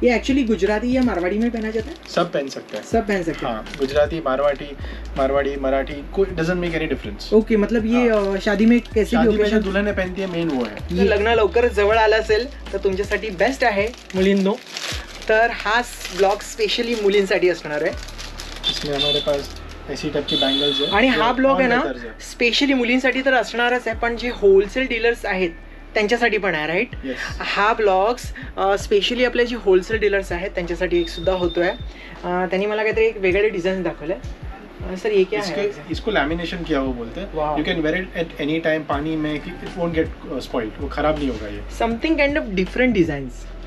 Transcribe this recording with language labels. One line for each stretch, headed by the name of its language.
Hindi: ये एक्चुअली गुजराती या मारवाड़ी में पहना जाता है? सब पहन सकते हैं। सब पहन सकते हैं। हाँ, गुजराती, मारवाड़ी, मराठी, कोई
English: Doesn't make any difference.
Hindi: Okay, मतलब ये शादी में कैसी भी ओकेजन दुल्हन पहनती है, मेन वो है।
Marathi: ये लग्न लवकर जवळ आलं असेल तर तुमच्यासाठी बेस्ट आहे मुलींनो। तर हा ब्लॉग स्पेशली मुलींसाठी असणार आहे।
Hindi: इसमें हमारे पास ऐसी टाइप की बैंगल्स है।
Marathi: आणि हा ब्लॉग आहे ना स्पेशली मुलींसाठी तर असणारच आहे, पण जे होलसेल डीलर्स आहेत त्यांच्यासाठी पण आहे, राईट? हा ब्लॉग्स स्पेशली आपले जे होलसेल डीलर्स आहेत त्यांच्यासाठी एक सुद्धा होतोय। त्यांनी मला काहीतरी एक वेगळे डिझाइन दाखवले।
Hindi: सर ये क्या है? इसको लैमिनेशन किया हुआ बोलते हैं।
English: you can wear it at any time,
Hindi: पानी में,
English: it won't get spoiled,
Hindi: वो खराब नहीं होगा। ये
English: Something kind of different designs.